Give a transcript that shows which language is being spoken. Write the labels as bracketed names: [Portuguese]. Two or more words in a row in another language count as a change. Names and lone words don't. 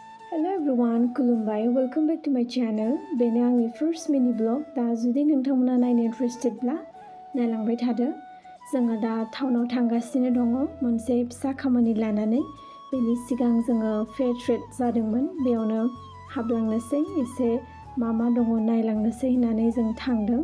[English] Hello everyone, kulumbai. Welcome back to my channel. [Bodo] बेनो आंनि [English] first mini vlog. [Bodo] दा जुदि नोंथांमोना नायनो इन्टारेस्टेडब्ला नायलांबाय थादो। जोङो दा टाउनाव थांगासिनो दङ मोनसे फिसा खामानि लानानै। बेनि सिगां जोङो फेयर ट्रेड जादोंमोन। बेयावनो हाबलांनोसै एसे मा दङ नायलांनोसै होननानै जों थांदों।